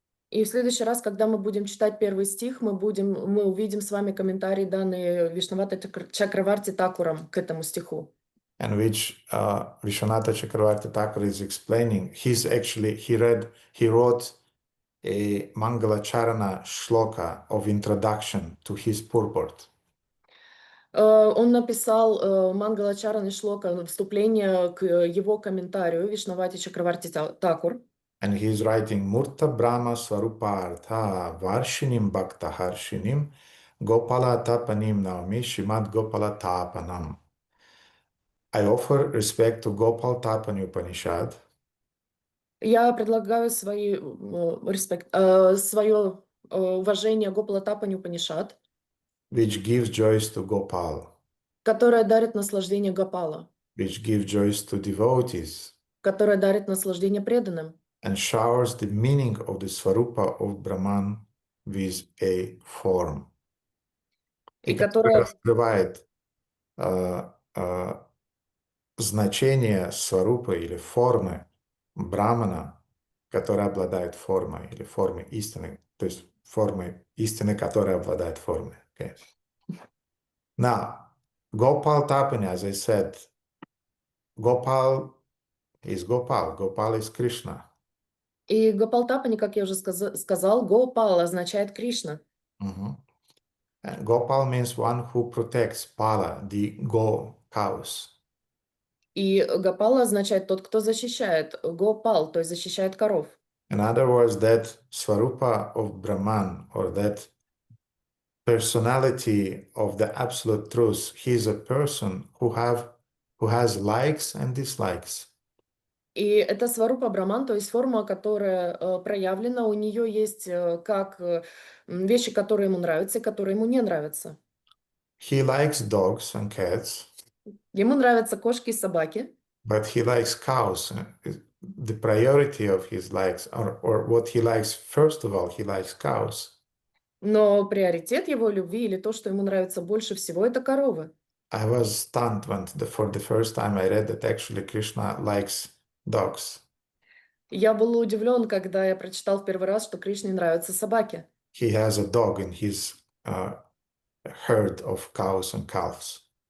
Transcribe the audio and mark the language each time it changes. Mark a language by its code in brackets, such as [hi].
[ru] И в следующий раз, когда мы будем читать первый стих, мы увидим с вами комментарий, данные Вишнавата Чакраварти Такуром к этому стиху. [en] And which Vishwanatha Chakravarti Thakur is explaining. He wrote a Mangalacharana shloka of introduction to his purport. [ru] Он написал Мангалачараны шлока, вступление к его комментарию Вишнавати Чакраварти Такур. [en] And he is writing [sa] Murta Brahma Swarupartha Varshinim Bhakta Harshinim Gopala Tapanim Naumi Shimad Gopala Tapanam. [en] I offer respect to Gopal Tapani Upanishad. [ru] Я предлагаю свое уважение Гопала Тапани Упанишад, [en] Which gives joys to Gopal, [ru] которое дарит наслаждение Гопала, [en] which gives joys to devotees, [ru] которое дарит наслаждение преданным, [en] and showers the meaning of the Swarupa of Brahman with a form. [ru] и И которое раскрывает значение Сварупы или формы Брамана, которая обладает формой, или формой истины, то есть формой истины, которая обладает формой. [en] Okay. Now, Gopal Tapani, as I said, Gopal is Gopal. Gopal is Krishna. [ru] И Гопал Тапани, как я уже сказал, Гопал означает Кришна. [en] And Gopal means one who protects Pala, the go cows. [ru] И Гопал означает тот, кто защищает. Гопал, то есть защищает коров. [en] In other words, that Swarupa of Brahman, or that personality of the absolute truth, he is a person who has likes and dislikes. [ru] И это сварупа браман, то есть форма, которая проявлена, у нее есть как вещи, которые ему нравятся и которые ему не нравятся. [en] He likes dogs and cats, [ru] Ему нравятся кошки и собаки, [en] but he likes cows. The priority of his likes, or what he likes, first of all, he likes cows. [ru] но приоритет его любви или то, что ему нравится больше всего, это коровы. [en] I was stunned when for the first time I read that actually Krishna likes dogs. [ru] Я был удивлен, когда я прочитал в первый раз, что Кришне нравятся собаки. [en] He has a dog in his herd of cows and calves.